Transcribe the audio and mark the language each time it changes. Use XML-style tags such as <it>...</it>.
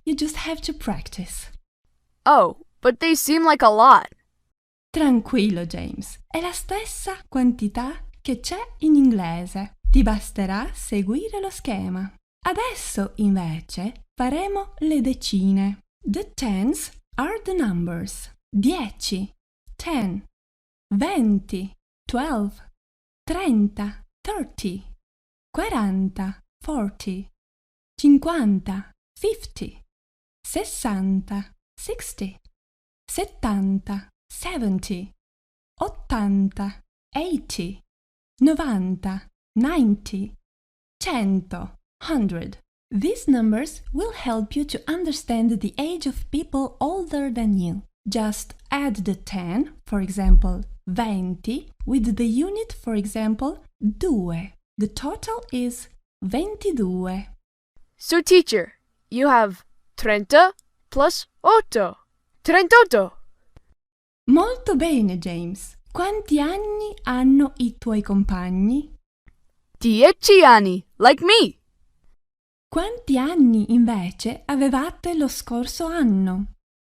<en>You just have to practice. Oh, but they seem like a lot.</en> <it>Tranquillo, James. È la stessa quantità che c'è in inglese. Ti basterà seguire lo schema. Adesso, invece, faremo le decine.</it> <en>The tens are the numbers. 10, 10. 20, 12. 30, 30. 40, 40. 50, 50. 60, 60. 70, 70. 80, 80. 90, 90. 100, 100. These numbers will help you to understand the age of people older than you. Just add the 10, for example, 20, with the unit, for example, 2. The total is 22. So teacher, you have 30 plus 8. 38.</en> <it>Molto bene, James. Quanti anni hanno i tuoi compagni? 10 anni,</it> <en>like me.</en> <it>Quanti anni invece avevate lo scorso anno?</it>